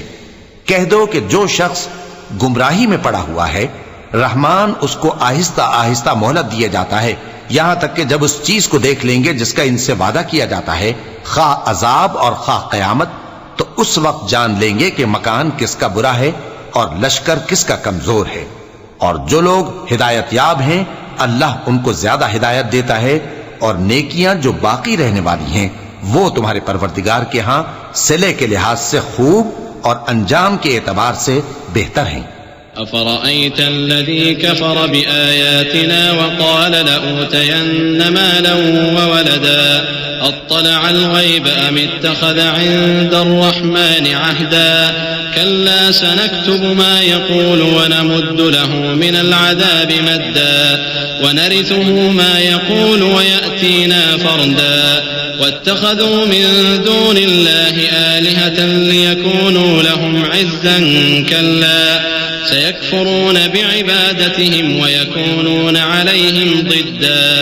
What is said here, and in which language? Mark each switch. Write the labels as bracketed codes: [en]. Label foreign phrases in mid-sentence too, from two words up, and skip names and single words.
[ur] کہہ دو کہ جو شخص گمراہی میں پڑا ہوا ہے، رحمان اس کو آہستہ آہستہ مہلت دیا جاتا ہے، یہاں تک کہ جب اس چیز کو دیکھ لیں گے جس کا ان سے وعدہ کیا جاتا ہے، کھا عذاب اور کھا قیامت، تو اس وقت جان لیں گے کہ مکان کس کا برا ہے اور لشکر کس کا کمزور ہے. اور جو لوگ ہدایت یاب ہیں، اللہ ان کو زیادہ ہدایت دیتا ہے، اور نیکیاں جو باقی رہنے والی ہیں وہ تمہارے پروردگار کے یہاں صلے کے لحاظ سے خوب اور انجام کے اعتبار سے بہتر ہیں. [ar] أفرأيت الذي كفر بآياتنا وقال لأوتين مالا وولدا أطلع الغيب أم اتخذ عند الرحمن عهدا كلا سنكتب ما يقول ونمد له من العذاب مدا ونرثه ما يقول ويأتينا فردا واتخذوا من دون الله آلهة ليكونوا لهم عزا كلا سيكفرون بعبادتهم ويكونون عليهم ضدا.